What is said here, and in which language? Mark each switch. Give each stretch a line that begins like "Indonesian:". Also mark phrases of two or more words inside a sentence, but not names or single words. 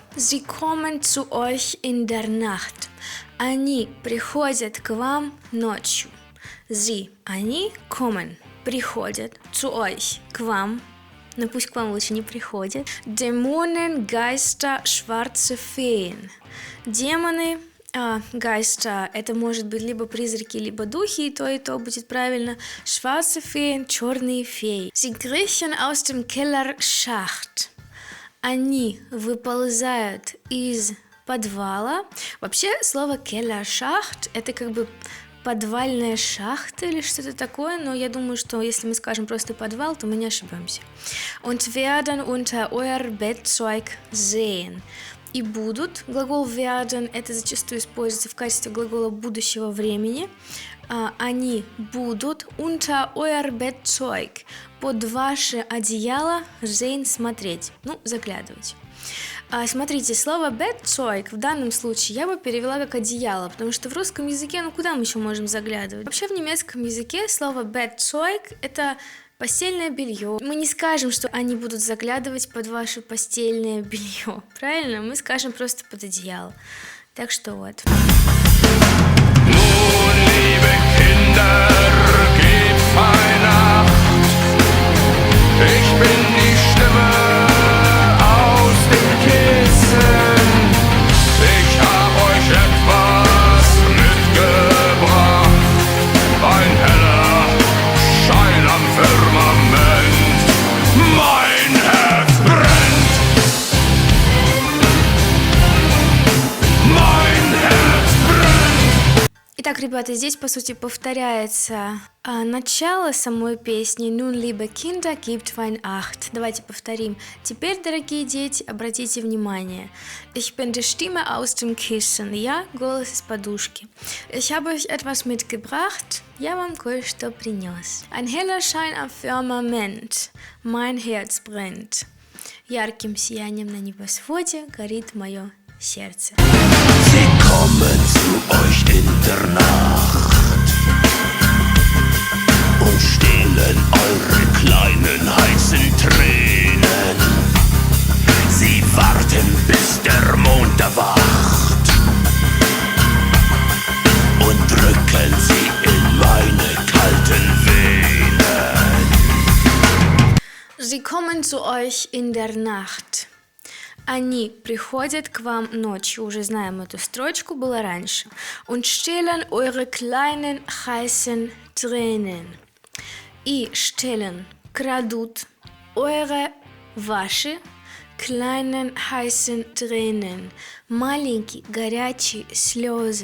German: Sie kommen zu euch in der Nacht.
Russian: Они приходят к вам ночью.
German: Sie, они, kommen, приходят zu euch,
Russian: к вам. Но пусть к вам лучше не приходят.
German: Dämonen, Geister, schwarze Feen.
Russian: Демоны, Гайста, это может быть либо призраки, либо духи, и то будет правильно.
German: Schwarze Feen,
Russian: черные феи.
German: Sie kriechen aus dem Kellerschacht.
Russian: Они выползают из подвала. Вообще, слово Kellerschacht это как бы подвальная шахта или что-то такое, но я думаю, что если мы скажем просто подвал, то мы не ошибемся.
German: Und werden unter euer Bettzeug sehen.
Russian: И будут, глагол werden, это зачастую используется в качестве глагола будущего времени. Они будут
German: unter euer Bettzeug,
Russian: под ваше одеяло sehen, смотреть, заглядывать. Смотрите, слово Bettzeug в данном случае я бы перевела как одеяло, потому что в русском языке, куда мы еще можем заглядывать? Вообще в немецком языке слово Bettzeug это постельное белье. Мы не скажем, что они будут заглядывать под ваше постельное белье, правильно? Мы скажем просто под одеяло. Так что вот.
German: Nun, liebe Kinder, gebt fein Acht. Ich bin die Stimme aus dem Kissen. Ich hab euch etwas mitgebracht. Ein heller Schein am Firmament. Mein Herz brennt. Mein Herz brennt.
Russian: Итак, ребята, здесь, по сути, повторяется начало самой песни
German: «Nun, liebe Kinder, gebt fein Acht».
Russian: Давайте повторим. Теперь, дорогие дети, обратите внимание.
German: Ich bin die Stimme aus dem Kissen.
Russian: Я – голос из подушки.
German: Ich habe euch etwas mitgebracht.
Russian: Я вам кое-что принес.
German: Ein heller Schein am Firmament. Mein Herz brennt.
Russian: Ярким сиянием на небосводе горит мое сердце.
German: Sie kommen zu euch in der Nacht und stehlen eure kleinen heißen Tränen. Sie warten, bis der Mond erwacht und drücken sie in meine kalten Venen. Sie kommen zu euch in der Nacht.
Russian: Они приходят к вам ночью, уже знаем эту строчку, было раньше.
German: Und stehlen eure kleinen heißen Tränen. И stehlen, крадут, eure, ваши, kleinen heißen Tränen.
Russian: Маленькие, горячие слезы.